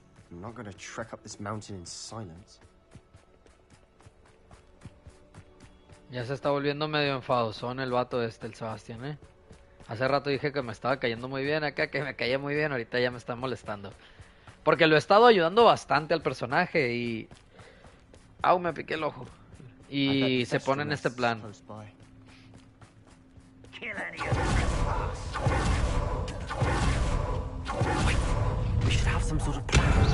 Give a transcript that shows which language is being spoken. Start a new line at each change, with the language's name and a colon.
English: I'm not going to trek up this mountain in silence.
Spanish: Ya se está volviendo medio enfadosón el vato el Sebastián, ¿eh? Hace rato dije que me estaba cayendo muy bien acá, que me caía muy bien, ahorita ya me está molestando. Porque lo he estado ayudando bastante al personaje y... ¡Au! Me piqué el ojo. Y se pone en este plan.
English: We should have some sort of plan.